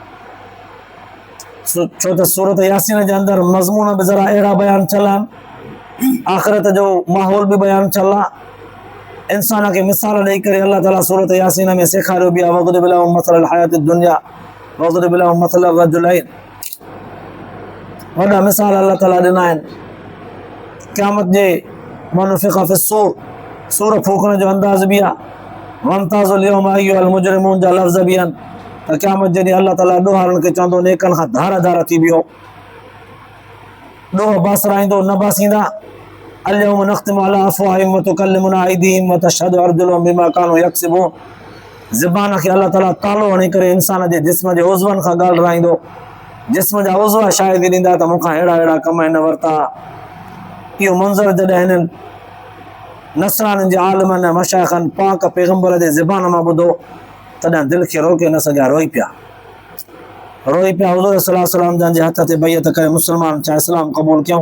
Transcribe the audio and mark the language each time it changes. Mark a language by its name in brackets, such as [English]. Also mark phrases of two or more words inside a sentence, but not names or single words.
[Sindhi] छो त सूरत यासीन जे अंदरि मज़मून बि ज़रा अहिड़ा बयान थियल आहिनि, आख़िरत जो माहौल बि बयान थियल आहे, इंसान खे मिसाल ॾेई करे अल्लाह ताला सूरत यासीन में सेखारियो बि आहे, [Arabic] واضرب لهم مثل الحياة الدنيا واضرب لهم مثلا رجلين, [Sindhi] वॾा मिसाल अल्लाह ताला ॾिना आहिनि क़यामत जे [Arabic] ونفخ في الصور [Sindhi] सूर फूकण जो अंदाज़ बि आहे। [Arabic] وامتازوا اليوم أيها المجرمون [Sindhi] जा लफ़्ज़ बि आहिनि त क़यामत जॾहिं अल्लाह ताला ॾोहारनि खे चवंदो नेकनि खां धार धार थी वियो, ॾोह बासराईंदो न बासींदा। [Arabic] اليوم نختم على أفواههم وتكلمنا أيديهم وتشهد أرجلهم بما كانوا يكسبون. [Sindhi] ज़बान खे अल्लाह ताला तालो हणी करे इंसान जे जिस्म जे उज़वनि खां ॻाल्हि राईंदो। जिस्म जा उज़व शाहिदी ॾींदा त मूंखां अहिड़ा अहिड़ा कम हिन वरिता। इहो मंज़र जॾहिं हिननि नसराननि जे आलिमनि ऐं मशाइख़नि पाक पैगम्बर जे ज़बान मां ॿुधो तॾहिं दिलि खे रोके न सघिया, रोई पिया हुज़ूर [Arabic] صلى الله عليه وسلم [Sindhi] जंहिंजे हथ ते बैअत करे मुस्लमान छा इस्लाम क़बूल कयूं।